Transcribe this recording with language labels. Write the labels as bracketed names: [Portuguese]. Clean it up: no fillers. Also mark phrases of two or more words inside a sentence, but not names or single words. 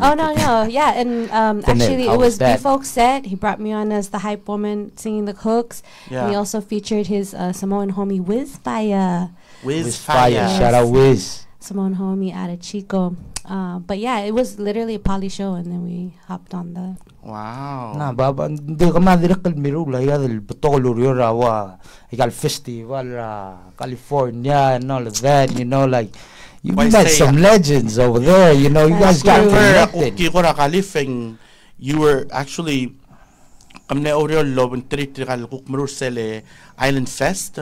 [English] Oh no, yeah, and actually it was B-Folk's set. He brought me on as the hype woman singing the hooks. Yeah. And he also featured his Samoan homie Wiz Fire. Wiz Fire, yes. Shout out Wiz. Samoan homie out of Chico. But yeah, it was literally a poly show, and then we hopped on the. Wow. Na baba hindi ka madirikal mirula ya del botolo rawa igal festival California and all of that, you know, like you met some legends over there, you know, you guys got connected. You were actually Island Fest.